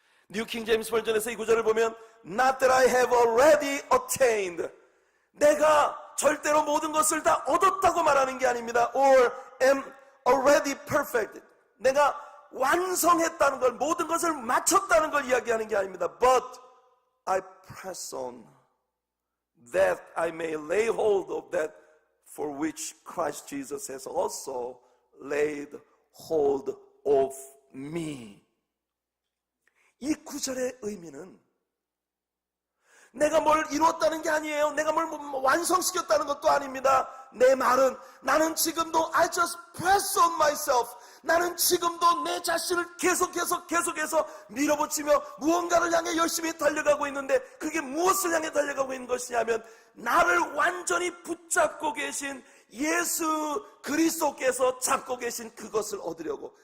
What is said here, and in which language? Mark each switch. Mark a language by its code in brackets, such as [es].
[ko] 뉴 킹 제임스 버전에서 이 구절을 보면 [en] Not that I have already attained, [ko] 내가 절대로 모든 것을 다 얻었다고 말하는 게 아닙니다. [en] Or am already perfect, [ko] 내가 완성했다는 걸, 모든 것을 마쳤다는 걸 이야기하는 게 아닙니다. [en] But I press on, that I may lay hold of that for which Christ Jesus has also laid hold of me. [ko] 이 구절의 의미는 내가 뭘 이루었다는 게 아니에요. 내가 뭘 완성시켰다는 것도 아닙니다. 내 말은 나는 지금도 [en] I just press on myself, [ko] 나는 지금도 내 자신을 계속해서 밀어붙이며 무언가를 향해 열심히 달려가고 있는데, 그게 무엇을 향해 달려가고 있는 것이냐면 나를 완전히 붙잡고 계신 예수 그리스도께서 잡고 계신 그것을 얻으려고.